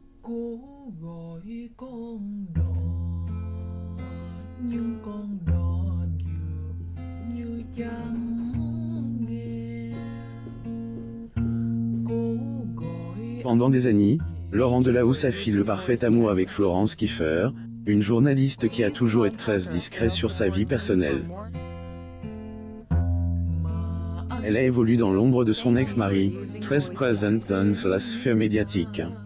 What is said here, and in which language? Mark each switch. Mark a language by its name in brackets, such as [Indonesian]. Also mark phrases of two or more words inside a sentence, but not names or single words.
[Vietnamese] Cố gọi con đò nhưng con đò dường như chẳng nghe. Cố gọi. [French] Pendant des années, Laurent Delahousse affile le parfait amour avec Florence Kieffer, une journaliste qui a toujours été très discrète sur sa vie personnelle. Elle a évolué dans l'ombre de son ex-mari, très présente dans la sphère médiatique.